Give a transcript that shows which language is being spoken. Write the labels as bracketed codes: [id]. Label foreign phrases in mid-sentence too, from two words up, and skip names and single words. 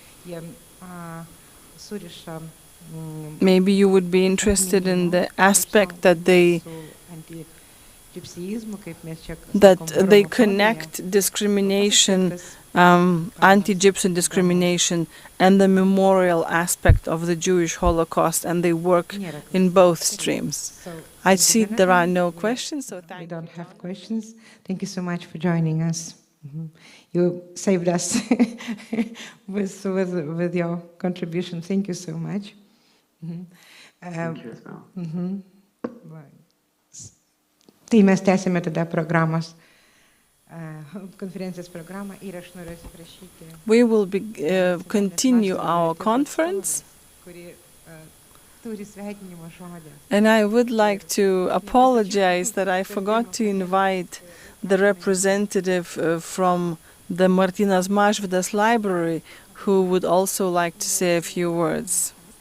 [en] Maybe you would be interested in the aspect that they connect discrimination, anti-Gypsy discrimination, and the memorial aspect of the Jewish Holocaust, and they work in both streams. I see there are no questions, so thank you. We don't have questions. Thank you so much for joining us. You saved us with your contribution. Thank you so much. Thank you as well. [lt] Tai mes tęsime tada programos, konferencijos programą ir aš noriu atsiprašyti. [en] We will continue our conference. And I would like to apologize that I forgot to invite the representative from the Martynas Mažvydas Library, who would also like to say a few words.